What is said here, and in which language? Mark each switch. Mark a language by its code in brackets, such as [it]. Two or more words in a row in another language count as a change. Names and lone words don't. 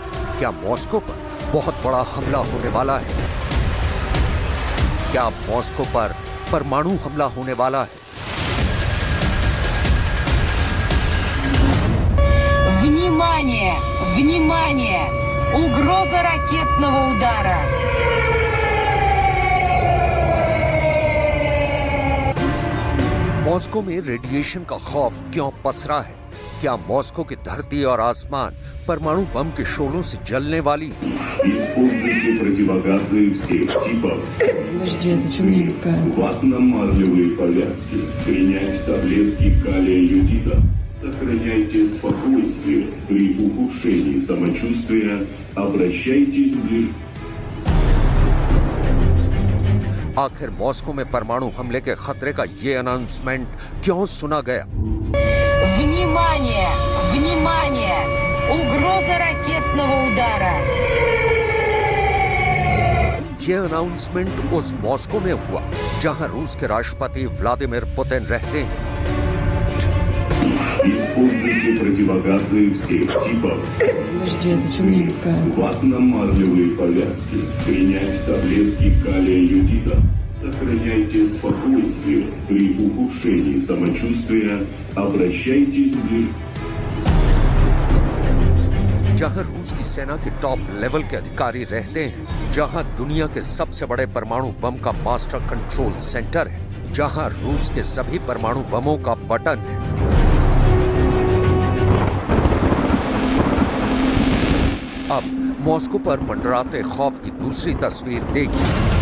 [hi] क्या मॉस्को पर बहुत बड़ा हमला होने वाला है? क्या मॉस्को पर परमाणु हमला होने वाला है? [ru] Внимание! Внимание! Угроза ракетного удара! [hi] मॉस्को में रेडिएशन का खौफ क्यों पसरा है? क्या मॉस्को की धरती और आसमान परमाणु बम के शोलों से जलने वाली है? [ru] ватно-марлевые повязки, принять таблетки калия-юдида. Сохраняйте спокойствие при ухудшении самочувствия. Обращайтесь ближе. [hi] आखिर मॉस्को में परमाणु हमले के खतरे का ये अनाउंसमेंट क्यों सुना गया? [ru] Внимание! Внимание! Угроза ракетного удара! [hi] ये अनाउंसमेंट उस मॉस्को में हुआ जहां रूस के राष्ट्रपति व्लादिमीर पुतिन रहते हैं। [ru] Используйте противогазы всех типов. Ватно-марлевые повязки, принять таблетки калия-юдида. Сохраняйте спокойствие при ухудшении самочувствия. Обращайтесь ближе. [hi] जहां रूस की सेना के [en] top level [hi] के अधिकारी रहते हैं, जहां दुनिया के सबसे बड़े परमाणु बम का [en] master control center [hi] है, जहां रूस के सभी परमाणु बमों का बटन है। अब मॉस्को पर मंडराते खौफ की दूसरी तस्वीर देखिए।